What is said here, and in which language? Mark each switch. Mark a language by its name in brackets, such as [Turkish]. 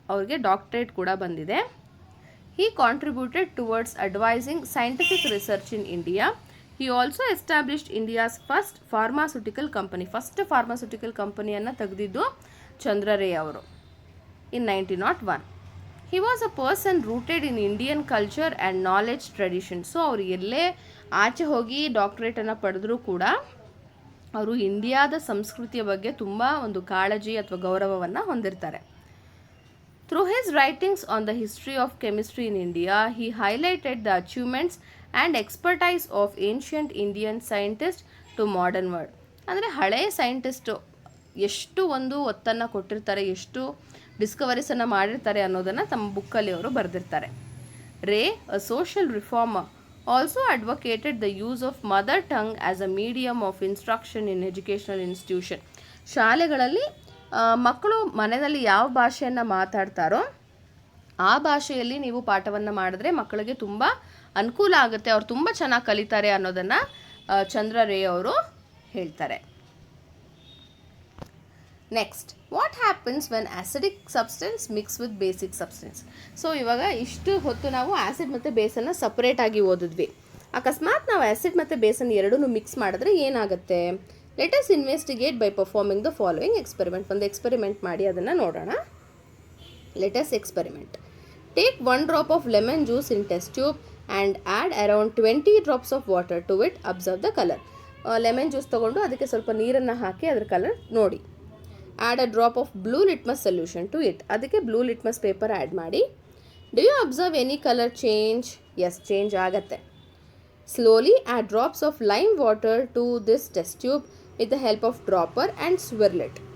[Kannada] ಅವ್ರಿಗೆ ಡಾಕ್ಟರೇಟ್ ಕೂಡ ಬಂದಿದೆ. [English] He contributed towards advising scientific research in India. He also established India's first pharmaceutical company. [Kannada] First pharmaceutical ಕಂಪನಿಯನ್ನು ತೆಗೆದಿದ್ದು ಚಂದ್ರ ರೇ ಅವರು in 1901. [English] He was a person rooted in Indian culture and knowledge tradition. [Kannada] So ಅವರು ಎಲ್ಲೇ ಆಚೆ ಹೋಗಿ ಡಾಕ್ಟರೇಟನ್ನು ಪಡೆದರೂ ಕೂಡ ಅವರು ಇಂಡಿಯಾದ ಸಂಸ್ಕೃತಿಯ ಬಗ್ಗೆ ತುಂಬ ಒಂದು ಕಾಳಜಿ ಅಥವಾ ಗೌರವವನ್ನು ಹೊಂದಿರ್ತಾರೆ. [English] Through his writings on the history of chemistry in India, he highlighted the achievements and expertise of ancient Indian scientists to modern world. [Kannada] ಅಂದರೆ ಹಳೆಯ ಸೈಂಟಿಸ್ಟು ಎಷ್ಟು ಒಂದು ಒತ್ತನ್ನು ಕೊಟ್ಟಿರ್ತಾರೆ, ಎಷ್ಟು ಡಿಸ್ಕವರೀಸನ್ನು ಮಾಡಿರ್ತಾರೆ ಅನ್ನೋದನ್ನು ತಮ್ಮ ಬುಕ್ಕಲ್ಲಿ ಅವರು ಬರೆದಿರ್ತಾರೆ. [English] Ray, a social reformer, also advocated the use of mother tongue as a medium of instruction in educational institution. [Kannada] ಶಾಲೆಗಳಲ್ಲಿ ಮಕ್ಕಳು ಮನೆಯಲ್ಲಿ ಯಾವ ಭಾಷೆಯನ್ನು ಮಾತಾಡ್ತಾರೋ ಆ ಭಾಷೆಯಲ್ಲಿ ನೀವು ಪಾಠವನ್ನು ಮಾಡಿದ್ರೆ ಮಕ್ಕಳಿಗೆ ತುಂಬ ಅನುಕೂಲ ಆಗುತ್ತೆ, ಅವ್ರು ತುಂಬ ಚೆನ್ನಾಗಿ ಕಲಿತಾರೆ ಅನ್ನೋದನ್ನು ಚಂದ್ರ ರೇ ಅವರು ಹೇಳ್ತಾರೆ. [English] Next, what happens when acidic substance mix with basic substance. [Kannada] So ಇವಾಗ ಇಷ್ಟು ಹೊತ್ತು ನಾವು ಆ್ಯಸಿಡ್ ಮತ್ತು ಬೇಸನ್ನು ಸಪ್ರೇಟಾಗಿ ಓದಿದ್ವಿ. ಅಕಸ್ಮಾತ್ ನಾವು ಆ್ಯಸಿಡ್ ಮತ್ತು ಬೇಸನ್ನು ಎರಡೂ ಮಿಕ್ಸ್ ಮಾಡಿದ್ರೆ ಏನಾಗುತ್ತೆ? [English] Let us investigate by performing the following experiment. [Kannada] ಒಂದು ಎಕ್ಸ್ಪೆರಿಮೆಂಟ್ ಮಾಡಿ ಅದನ್ನು ನೋಡೋಣ. [English] Let us experiment. Take 1 drop of lemon juice in test tube and add around 20 drops of water to it. Observe the color. [Kannada] Lemon juice ತೊಗೊಂಡು ಅದಕ್ಕೆ ಸ್ವಲ್ಪ ನೀರನ್ನು ಹಾಕಿ ಅದರ colour ನೋಡಿ. [English] Add a drop of blue litmus solution to it. [Kannada] ಅದಕ್ಕೆ blue litmus paper add ಮಾಡಿ. [English] Do you observe any colour change? [Kannada] S, change ಆಗುತ್ತೆ. [English] Slowly add drops of lime water to this test tube with the help of dropper and swirl it.